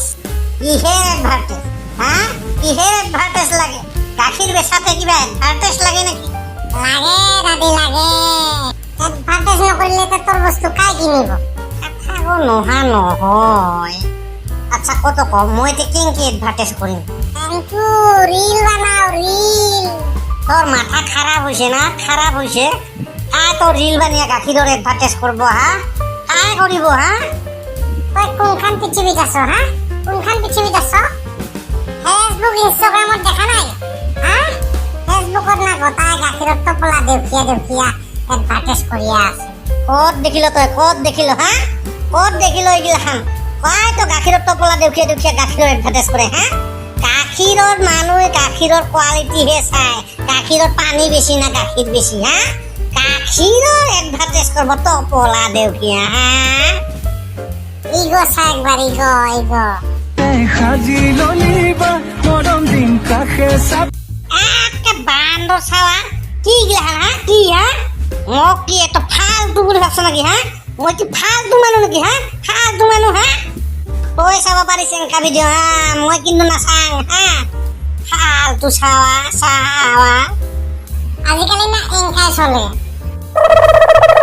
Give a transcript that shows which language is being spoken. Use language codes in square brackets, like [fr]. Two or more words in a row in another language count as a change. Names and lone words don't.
[as] কিহেৰ এডভাৰ্টাইজ? হা, কিহেৰ এডভাৰ্টাইজ লাগে? গাখীৰ বেচাতে কিবা এডভাৰ্টাইজ লাগে নেকি? লাগে দাদি লাগে। এডভার্টাইজ নকৰিলে তো তোর বস্তু কাই কিনিব? কথাও নোহা নহয়। আচ্ছা কত কম, মই এতিয়া কেনেকে এডভাৰ্টাইজ কৰিম? কিন্তু রিল বানাও, রিল। [bn] তোর মাথা খারাপ হয়েছে না? খারাপ হয়েছে? তোর রিল বানিয়ে গাখীৰৰ এডভাৰ্টাইজ করবো? [as] হা, কাই কৰিব? হা, তই কোনখান পৃথিবীত আছ? হা, কোনখান পৃথিবীত আছ? ফেসবুক ইনষ্টাগ্রামত দেখা নাই? হা, ফেসবুকত না গোটাই গাখীৰৰ টোপোলা দেউখিয়া দেউখিয়া এডভার্টাইজ কৰিয়া আছে। কত দেখিল তই? কত দেখিল? হা, কত দেখিল এইগিলাখান? কয় তো গাখীৰৰ টোপোলা দেউখিয়া দেউখিয়া গাখীৰৰ এডভাৰ্টাইজ কৰে? হা, গাখীৰৰ মানুহে গাখীৰৰ কোৱালিটিহে চাই। গাখীৰৰ পানী বেছি না গাখীৰ বেছি? হা, গাখীৰৰ এডভাৰ্টাইজ কৰিব টোপোলা দেউখিয়া? হা, ইগো চা একবার, ইগো ইগো। একটা বান্দর ছাওয়া কি গিলাখান? হা, কি? হা, মোক কি একটা ফালতু বুলি ভাবছ নাকি? হা, মই কি ফালতু মানুহ নাকি? হা, ফালতু মানুহ? হা, তই চাব পাৰিছ এনেকা ভিডিঅ'? হা, মই কিন্তু নাচাং। হা, ফালতু চাৱা চাৱা। আজিকালি না এংকাই চলে।